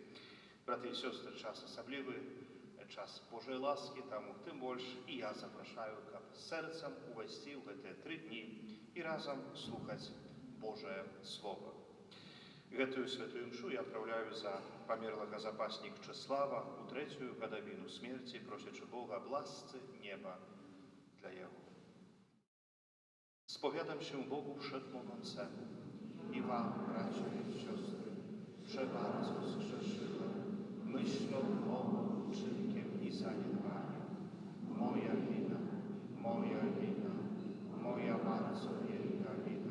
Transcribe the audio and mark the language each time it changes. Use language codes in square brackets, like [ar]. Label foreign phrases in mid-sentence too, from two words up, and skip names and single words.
[be] Браты і сёстры, час асаблівы, час Божай ласкі, таму тым больш і я запрашаю, каб сэрцам увайсці ў гэтыя 3 дні і разам слухаць Божае Слова. Гэтую святую мшу я адпраўляю за памерлага запаснік Чэслава у 3-ю гадавіну смерці, просячы Бога аб ласцы неба [pl] dla Jego. Spowiadam się Bogu Wszechmogącemu i wam, bracia i siostry, że bardzo zgrzeszyłem myślą, mową, uczynkiem i zaniedbaniem. Moja wina, moja bardzo wielka wina.